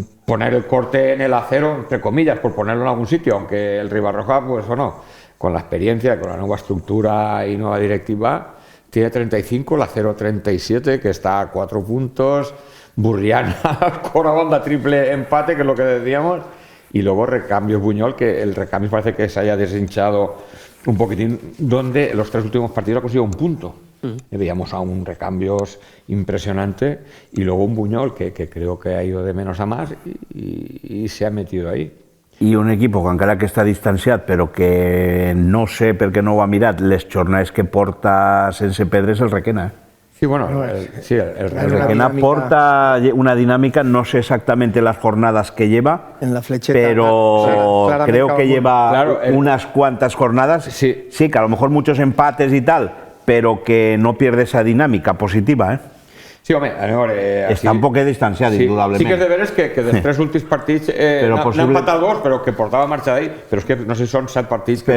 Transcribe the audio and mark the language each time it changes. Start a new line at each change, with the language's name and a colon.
Spanish: poner el corte en el acero, entre comillas, por ponerlo en algún sitio, aunque el Ribarroja, pues o no, con la experiencia, con la nueva estructura y nueva directiva, tiene 35, el acero 37, que está a 4 puntos, Burriana, Alcora, Onda, triple empate, que es lo que decíamos, y luego Recambios Buñol, que el Recambios parece que se haya deshinchado un poquitín, donde los 3 últimos partidos ha conseguido un punto. Veíamos a un Recambios impresionante y luego un Buñol que creo que ha ido de menos a más y se ha metido ahí.
Catalan: I un equip que encara que està distanciat però que no sé per què no ho ha mirat, les jornades que porta sense perdre és el Requena. Sí, bueno, el
Spanish: Requena
Catalan: porta una dinámica,
Spanish: no sé exactamente las jornadas que lleva, en la flecheta, pero creo que lleva unas cuantas jornadas, sí, que a lo mejor muchos empates y tal, pero que no pierde esa dinámica positiva, ¿eh?
Catalan: Sí, home, està un poc distanciat, indudablement. Sí que és de veres que dels 3 últims partits n'ha empatat 2, però que portava marxa d'ahí, però és que no sé si són 7 partits que